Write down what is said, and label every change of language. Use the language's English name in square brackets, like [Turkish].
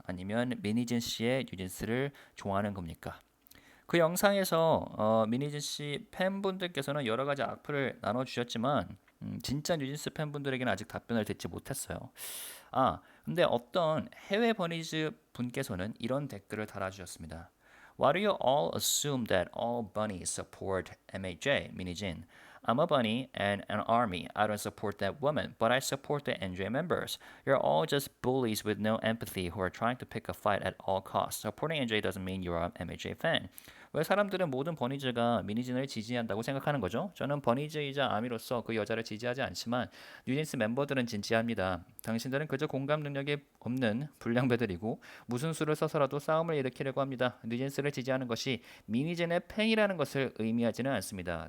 [Korean] 아니면 미니진 씨의 뉴진스를 좋아하는 겁니까? 그 영상에서 미니진 씨 팬분들께서는 여러 가지 악플을 나눠주셨지만 진짜 뉴진스 팬분들에게는 아직 답변을 듣지 못했어요. 근데 어떤 해외 버니즈 분께서는 이런 댓글을 달아주셨습니다. [English] Why do you all assume that all bunnies support MHJ, Min-hee-jin? I'm a bunny and an army. I don't support that woman, but I support the NJ members. You're all just bullies with no empathy who are trying to pick a fight at all costs. Supporting NJ doesn't mean you're an MHJ fan. [Korean] 왜 사람들은 모든 버니즈가 미니진을 지지한다고 생각하는 거죠? 저는 버니즈이자 아미로서 그 여자를 지지하지 않지만 뉴진스 멤버들은 진지합니다. 당신들은 그저 공감 능력이 없는 불량배들이고 무슨 수를 써서라도 싸움을 일으키려고 합니다. 뉴진스를 지지하는 것이 미니진의 팬이라는 것을 의미하지는 않습니다.